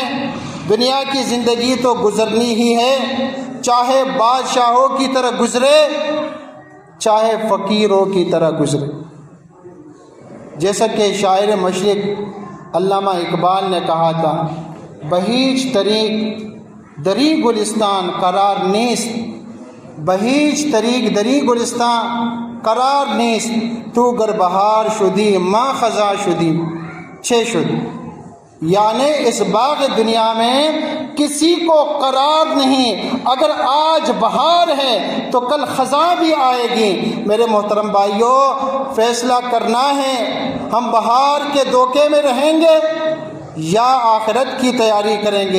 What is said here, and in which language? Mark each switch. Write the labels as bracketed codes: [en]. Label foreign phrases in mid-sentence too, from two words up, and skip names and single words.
[ur] دنیا کی زندگی تو گزرنی ہی ہے، چاہے بادشاہوں کی طرح گزرے چاہے فقیروں کی طرح گزرے۔ جیسا کہ شاعر مشرق علامہ اقبال نے کہا تھا، [fa] بہیج طریق دری گلستان قرار نیست، بہیج طریق دری گلستان قرار نیست، تو گر بہار شدی ما خزاں شدی چھ شد۔ [ur] یعنی اس باغ دنیا میں کسی کو قرار نہیں، اگر آج بہار ہے تو کل خزاں بھی آئے گی۔ میرے محترم بھائیوں، فیصلہ کرنا ہے، ہم بہار کے دھوکے میں رہیں گے یا آخرت کی تیاری کریں گے۔